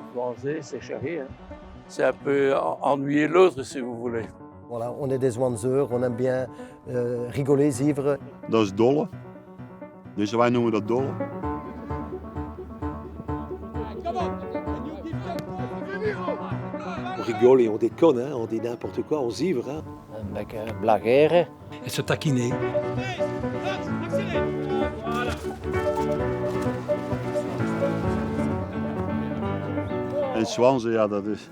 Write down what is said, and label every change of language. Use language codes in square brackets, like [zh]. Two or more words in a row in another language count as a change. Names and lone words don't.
[fr] français, c'est charré. Hein. C'est un peu ennuyer l'autre, si vous voulez. Voilà, on est des Zwanzeurs, on aime bien rigoler, vivre. [nl] Dat is dolle. Dus wij noemen dat dolle. [fr] On rigole et on déconne, hein, on dit n'importe quoi, on se livre. Hein. [nl] Een beetje blageren. [fr] Et se taquiner. [nl] En Zwanzen, ja, dat is...